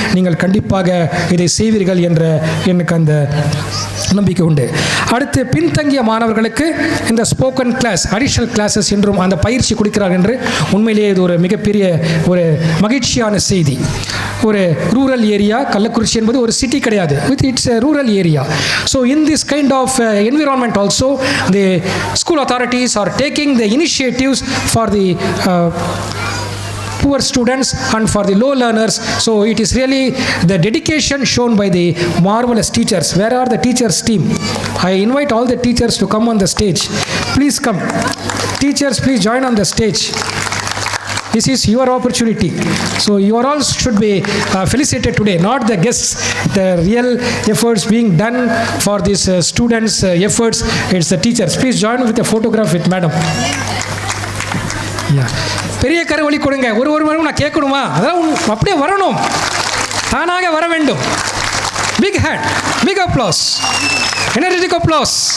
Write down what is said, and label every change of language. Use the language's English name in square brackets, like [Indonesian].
[Tamil] நீங்கள் கண்டிப்பாக இதை செய்வீர்கள் என்ற எனக்கு அந்த நம்பிக்கை உண்டு. அடுத்து பின்தங்கிய மாணவர்களுக்கு இந்த ஸ்போக்கன் கிளாஸ், அடிஷனல் கிளாஸஸ் என்றும் அந்த பயிற்சி கொடுக்கிறார்கள் என்று உண்மையிலேயே இது ஒரு மிகப்பெரிய ஒரு மகிழ்ச்சியான செய்தி. ஒரு ரூரல் ஏரியா, கள்ளக்குறிச்சி என்பது ஒரு சிட்டி கிடையாது, [English] It's a rural area. So in this kind of environment also the school authorities are taking the initiatives for the poor students and for the low learners. So it is really the dedication shown by the marvelous teachers. Where are the teachers team? I invite all the teachers to come on the stage. Please come. Teachers, please join on the stage. This is your opportunity. So you all should be felicitated today, not the guests. The real efforts being done for these students' efforts, it's the teachers. Please join with a photograph with madam. [Tamil] Yeah. பெரிய கரவொலி கொடுங்க. ஒரு மணி நான் கேட்கணுமா? அதெல்லாம் அப்படியே வரணும், தானாக வர வேண்டும். [English] Big hand, big applause, energetic applause.